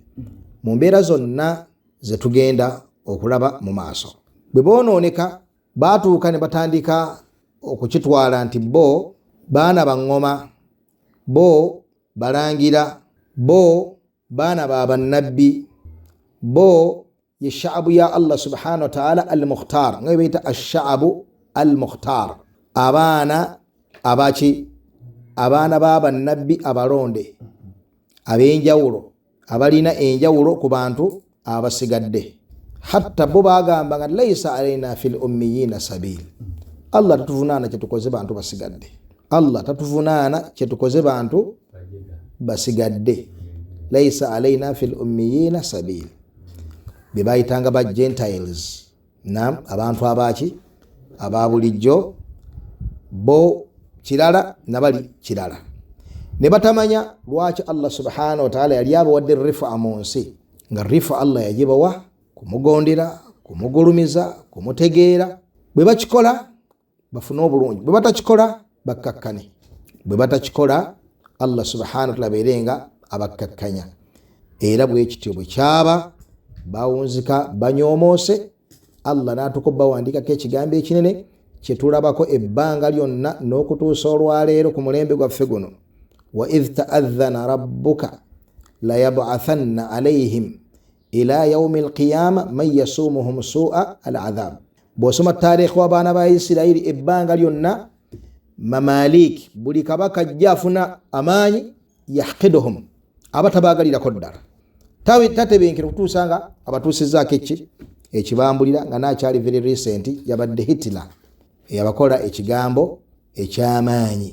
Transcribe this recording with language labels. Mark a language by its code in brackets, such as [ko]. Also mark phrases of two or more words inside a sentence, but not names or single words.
[lg] mu mbeera zonna ze tugenda okulaba mu maaso, bwe boonooneka baatuuka ne batandika okukitwala nti bo baana ba ŋŋoma, bo balangira, bo baana ba bannabbi, bo ye [ar] شعب الله سبحانه وتعالى المختار, [lg] nga bayita [ar] الشعب المختار, [lg] abaana abaki, abaana ba bannabbi abalonde ab'enjawulo, abalina enjawulo ku bantu abasigadde. hatta bo bagamba nga [ar] ليس علينا في الأميين سبيل, [lg] Allah tatuvunaana kyetukoze bantu basigadde, Allah tatuvunaana kyetukoze bantu basigadde. [ar] ليس علينا في الأميين سبيل, [lg] bye bayitanga ba Gentiles, nam abantu abaki ababulijjo, bo kirala nabali kirala. ne batamanya lwaki [ar] الله سبحانه وتعالى [lg] yali abawadde rifa mu nsi, nga rifa Allah yagibawa kumugondera, kumugulumiza, kumutegeera. bwe bakikola bafune obulungi, bwe batakikola bakkakkane. bwe batakikola [ar] الله سبحانه وتعالى [lg] beerenga abakkakkanya. era bwe kityo bwe kyaba bawunzika banyoomoose, Allah n'atukuba bawandiikako ekigambo ekinene kye tulabako ebbanga lyonna n'okutuusa olwaleero ku mulembe gwaffe guno. [ar] وإذ تأذن ربك ليبعثن عليهم إلى يوم القيامة من يسومهم سوء العذاب. [lg] bw'osoma taarikhi w'abaana ba Isirayiri ebbanga lyonna, mamalik buli kabaka ajja afuna amaanyi, yahqiduhum, abatabaagalirako ddala, tatebenkera okutuusa nga abatuusizzaako ekibambulira, nga nakyali [en] very recent [lg] yabadde Hitler eyabakola ekigambo eky'amaanyi.